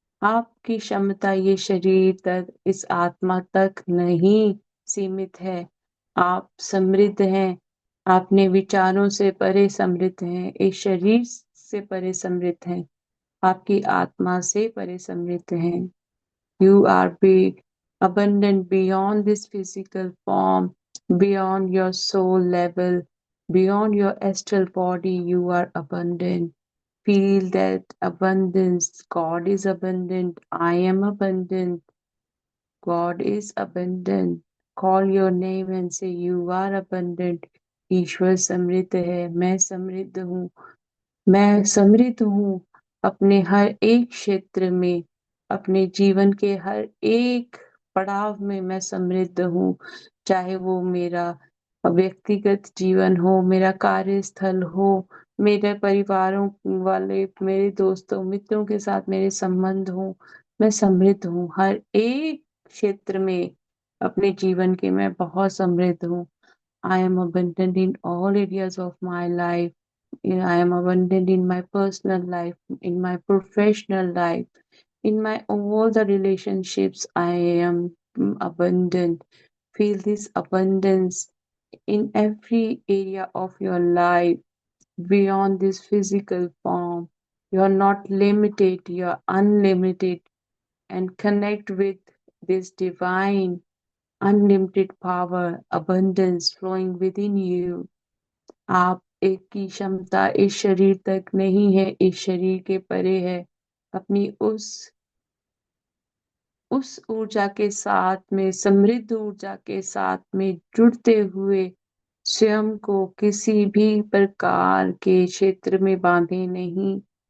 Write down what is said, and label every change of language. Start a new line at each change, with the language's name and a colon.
Hindi: आपकी क्षमता ये शरीर तक, इस आत्मा तक नहीं सीमित है। आप समृद्ध हैं। अपने विचारों से परे समृद्ध हैं। इस शरीर से परे समृद्ध हैं। आपकी आत्मा से परे समृद्ध हैं।
English: You are big, abundant beyond this physical form. beyond your soul level, beyond your astral body, you are abundant. Feel that abundance. God is abundant. I am abundant. God is abundant. Call your name and say you are abundant.
Hindi: ईश्वर समृद्ध है, मैं समृद्ध हूँ, मैं समृद्ध हूँ अपने हर एक क्षेत्र में, अपने जीवन के हर एक पड़ाव में मैं समृद्ध हूँ। चाहे वो मेरा व्यक्तिगत जीवन हो, मेरा कार्यस्थल हो, मेरे परिवारों वाले, मेरे दोस्तों, मित्रों के साथ मेरे संबंध हों, मैं समृद्ध हूँ। हर एक क्षेत्र में अपने जीवन के मैं बहुत समृद्ध हूँ।
English: I am abundant in all areas of my life. I am abundant in my personal life, in my professional life, in my all the relationships. I am abundant. Feel this abundance in every area of your life beyond this physical form. You are not limited, you are unlimited, and connect with this divine, unlimited power, abundance flowing within you.
Hindi: आप एक की क्षमता इस शरीर तक नहीं है, इस शरीर के परे है। अपनी उस ऊर्जा के साथ में, समृद्ध ऊर्जा के साथ में जुड़ते हुए स्वयं को किसी भी प्रकार के क्षेत्र में बांधे नहीं।